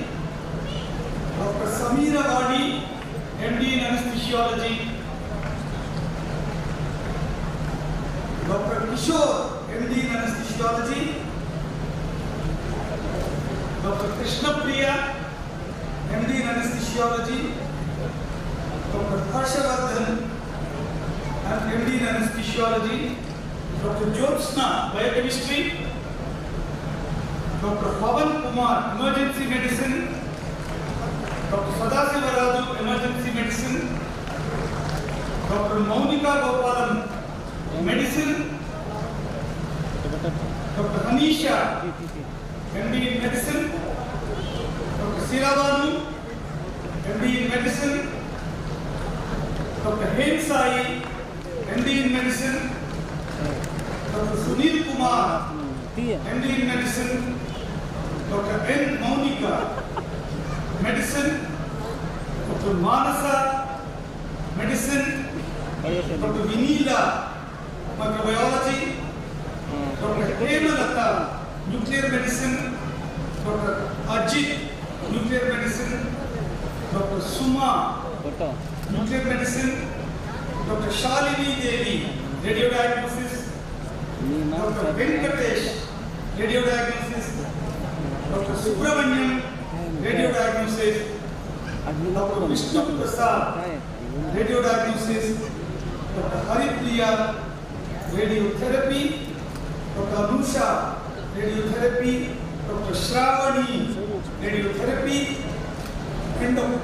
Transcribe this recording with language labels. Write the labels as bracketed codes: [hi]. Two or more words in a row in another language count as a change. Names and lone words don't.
[en] Dr. Samira Vadi, MD in Anesthesiology. Dr. Kishore, MD in Anesthesiology. Dr. Krishna Priya, MD in Anesthesiology. Dr. Harshavardhan, MD in Anesthesiology. Dr. Jyotsna, Biochemistry. Dr. Pavan Kumar, Emergency Medicine. Dr. Sadasiva Raju, Emergency Medicine. Dr. Maunika Gopalan, Medicine. Dr. Anisha, MD in Medicine. Dr. Siravanu, MD in Medicine. Dr. Hensai, MD in Medicine. Dr. Sunil Kumar, MD in Medicine. Dr. N. Maunika, Medicine. Dr. Manasa, Medicine. Dr. Vinila, Microbiology. Dr. Hemalata, Nuclear Medicine. Dr. Ajit, Nuclear Medicine. Dr. Suma, Nuclear Medicine. Dr. Shalini Devi, Radiodiagnosis. Dr. Venkatesh, Radiodiagnosis. Dr. Subramaniam, Radiodiagnosis. Dr. Vishnu Prasad, Radiodiagnosis. Dr. Haripriya, Radiotherapy. Dr. Anusha, Radiotherapy. Dr. Shravani, Radiotherapy. And Dr.